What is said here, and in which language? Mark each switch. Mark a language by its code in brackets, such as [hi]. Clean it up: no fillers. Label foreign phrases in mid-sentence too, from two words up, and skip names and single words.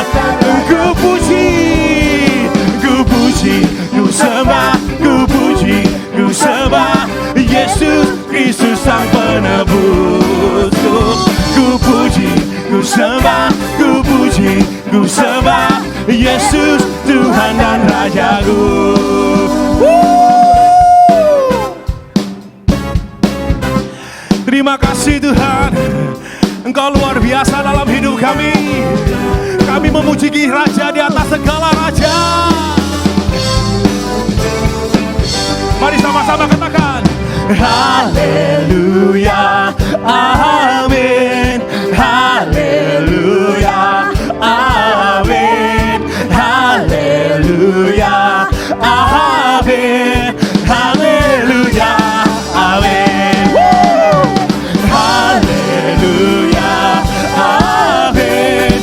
[id] Ku puji, ku puji, ku sembah, ku puji, ku sembah Yesus Kristus Sang Penebusku. Ku puji, ku sembah, ku puji, ku sembah Yesus Tuhan dan Rajaku. Terima kasih Tuhan, Engkau luar biasa dalam hidup kami. Kami memuji Raja di atas segala raja. Mari sama-sama katakan haleluya, amin, haleluya, amin, haleluya, amin, haleluya, amin, haleluya, amin,